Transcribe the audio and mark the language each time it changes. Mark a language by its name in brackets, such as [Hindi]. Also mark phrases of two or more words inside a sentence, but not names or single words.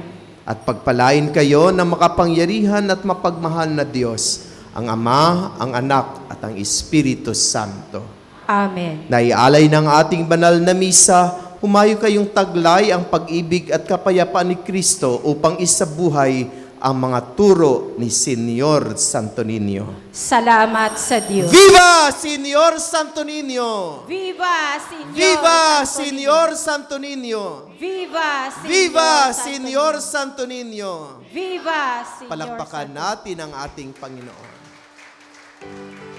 [Filipino] At pagpalain kayo na makapangyarihan at mapagmahal na Diyos, ang Ama, ang Anak, at ang Espiritu Santo. Amen. Naialay ng ating banal na misa, humayo kayong taglay ang pag-ibig at kapayapaan ni Kristo upang isabuhay ang mga turo ni Senyor Santo Niño. Salamat sa Diyos. [Spanish] Viva Senyor Santo Niño! Viva Señor Viva Santo Senyor Santo Niño! Niño. Viva Señor Viva Santo Senyor Niño. Santo Niño! Viva Señor [Filipino] Palakpakan Santo natin ang ating Panginoon.